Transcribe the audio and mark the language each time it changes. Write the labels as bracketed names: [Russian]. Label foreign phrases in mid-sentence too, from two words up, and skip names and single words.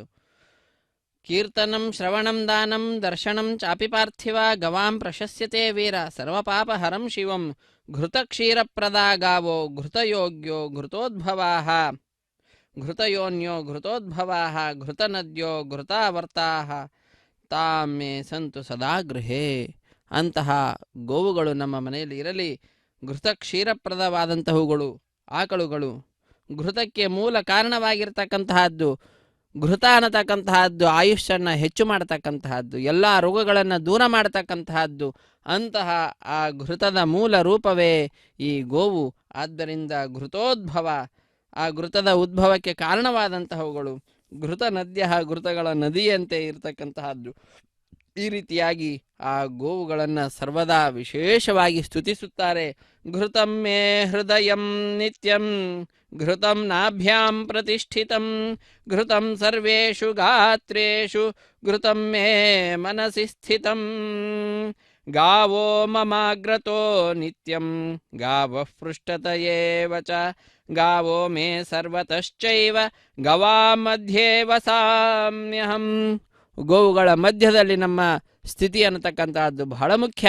[Sanskrit] ಕೀರ್ತನಂ ಶ್ರವಣಂ ದಾನಂ ದರ್ಶನಂ ಚಾಪಿ ಪಾರ್ಥಿವ ಗವಾಂ ಪ್ರಶಸ್ಯತೆ ವೀರ ಸರ್ವಪಾಪ ಹರಂ ಶಿವಂ ಘೃತಕ್ಷೀರಪ್ರದಾ ಗಾವೋ ಘೃತಯೋಗ್ಯೋ ಘೃತೋದ್ಭವಾಃ ಘೃತಯೋನ್ಯೋ ಘೃತೋದ್ಭವಾಃ ಘೃತನದ್ಯೋ ಘೃತಾವರ್ತಾಃ ತಾಮೇ ಸಂತು ಸದಾ ಗೃಹೇ. [Kannada] ಅಂತಹ ಗೋವುಗಳು ನಮ್ಮ ಮನೆಯಲ್ಲಿ ಇರಲಿ. ಘೃತ ಕ್ಷೀರಪ್ರದವಾದಂತಹವುಗಳು ಆಕಳುಗಳು, ಘೃತಕ್ಕೆ ಮೂಲ ಕಾರಣವಾಗಿರ್ತಕ್ಕಂತಹದ್ದು. ಘೃತ ಅನ್ನತಕ್ಕಂತಹದ್ದು ಆಯುಷ್ಯನ್ನು ಹೆಚ್ಚು ಮಾಡತಕ್ಕಂತಹದ್ದು, ಎಲ್ಲ ರೋಗಗಳನ್ನು ದೂರ ಮಾಡತಕ್ಕಂತಹದ್ದು. ಅಂತಹ ಆ ಘೃತದ ಮೂಲ ರೂಪವೇ ಈ ಗೋವು. ಆದ್ದರಿಂದ ಘೃತೋದ್ಭವ, ಆ ಘೃತದ ಉದ್ಭವಕ್ಕೆ ಕಾರಣವಾದಂತಹವುಗಳು. [Sanskrit] ಘೃತ ನದ್ಯ, [Kannada] ಘೃತಗಳ ನದಿಯಂತೆ ಇರತಕ್ಕಂತಹದ್ದು. ಈ ರೀತಿಯಾಗಿ ಆ ಗೋವುಗಳನ್ನು ಸರ್ವದಾ ವಿಶೇಷವಾಗಿ ಸ್ತುತಿಸುತ್ತಾರೆ. [Sanskrit] ಘೃತಂ ಮೇ ಹೃದಯಂ ನಿತ್ಯಂ ಘೃತಂ ನಾಭ್ಯಾಂ ಪ್ರತಿಷ್ಠಿತಂ ಘೃತಂ ಸರ್ವೇಷು ಗಾತ್ರೇಷು ಘೃತಂ ಮೇ ಮನಸಿ ಸ್ಥಿತಂ ಗಾವೋ ಮಮಾಗ್ರತೋ ನಿತ್ಯಂ ಗಾವಃ ಪೃಷ್ಠತಯೇವ ಚ ಗಾವೋ ಮೇ ಸರ್ವತಶ್ಚೈವ ಗವಾ ಮಧ್ಯೆ ವಸಾಮ್ಯಹಂ. [Kannada] ಗೋವುಗಳ ಮಧ್ಯದಲ್ಲಿ ನಮ್ಮ ಸ್ಥಿತಿ ಅನ್ನತಕ್ಕಂತಹದ್ದು ಬಹಳ ಮುಖ್ಯ.